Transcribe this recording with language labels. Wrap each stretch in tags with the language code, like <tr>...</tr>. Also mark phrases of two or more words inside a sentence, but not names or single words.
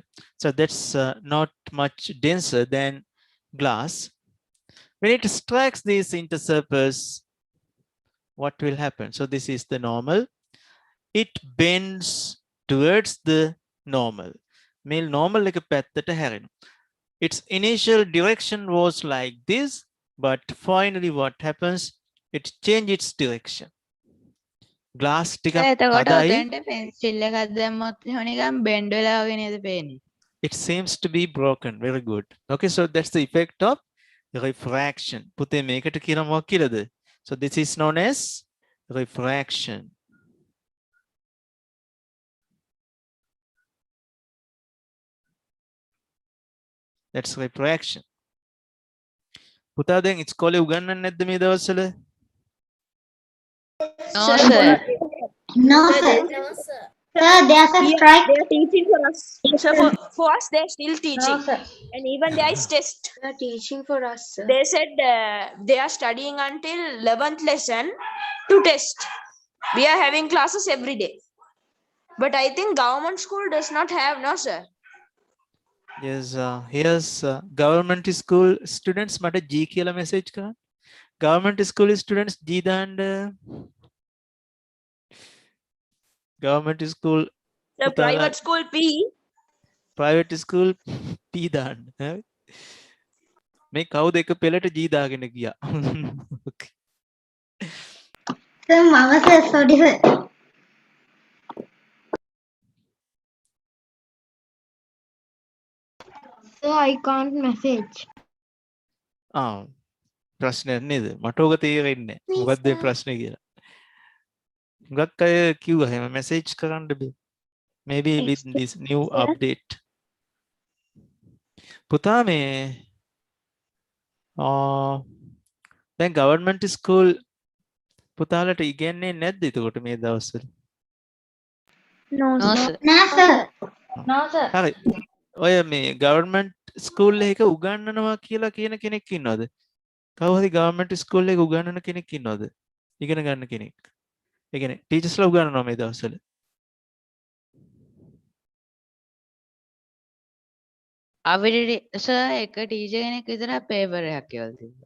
<en>So that's not much denser than glass. When it strikes these intersurface, what will happen? So this is the normal. It bends towards the normal. Male normal like a</en> <si>පැත්තට හැරෙනවා.</si> <en>Its initial direction was like this, but finally what happens? It changes its direction.</en> <si>Glass ටිකක් එතකොට තදයි. ඔතෙන්ට පෙන්සිල් එකක් දැම්මොත් එහෙම නිකන් බෙන්ඩ් වෙලා වගේ නේද පේන්නේ?</si> <en>It seems to be broken. Very good. Okay, so that's the effect of refraction.</en> <si>පුතේ මේකට කියන මොකක් කියලාද?</si> <en>So this is known as refraction. That's refraction.</en> <si>පුතා දැන් ඉස්කෝලේ උගන්වන්නේ නැද්ද මේ දවස්වල?</si> <en>No sir. No, sir. Sir, there's a strike. They are teaching for us. So for us, they're still teaching. No, sir. And even there is test. They are teaching for us, sir. They said they are studying until 11th lesson to test. We are having classes every day. But I think government school does not have, no sir. Yes, here's government school students</en> <si>මට G කියලා message කරන්න.</si> <en>Government school students</en> <si>G දාන්න.</si> <en>Government school The private school P. private school</en> <si>P දාන්න. මේ කවුද එක පෙළට G දාගෙන ගියා.</si> <en>Okay. Sir, Mama sir, sorry, sir. Sir, I can't message.</en> <si>ප්‍රශ්නයක් නේද? මට ඕක තේරෙන්නේ නැහැ. මොකක්ද මේ ප්‍රශ්නේ කියලා. හුඟක් අය කිව්වා එහෙම message කරන්න බෑ.</si> <en>Maybe with this new update.</en> <si>පුතා මේ දැන්</si> <en>government school</en> <si>පුතාලට ඉගෙනන්නේ නැද්ද එතකොට මේ දවස්වල?</si> <en>No, No sir. sir. No, sir. No, sir.</en> <si>හරි. ඔය මේ</si> <en>government school</en> <si>එක උගන්වනවා කියලා කියන කෙනෙක් ඉන්නවද? කවුරු හරි</si> <en>government school</en> <si>එක උගන්වන කෙනෙක් ඉන්නවද? ඉගෙන ගන්න කෙනෙක්. ඒ කියන්නේ ටීචර්ස්ලා උගන්වනවා මේ දවස්වල. අපිට සර් එක ටීචර් කෙනෙක් විතරක් පේපර් එකක් කියවලා තිබ්බා.</si>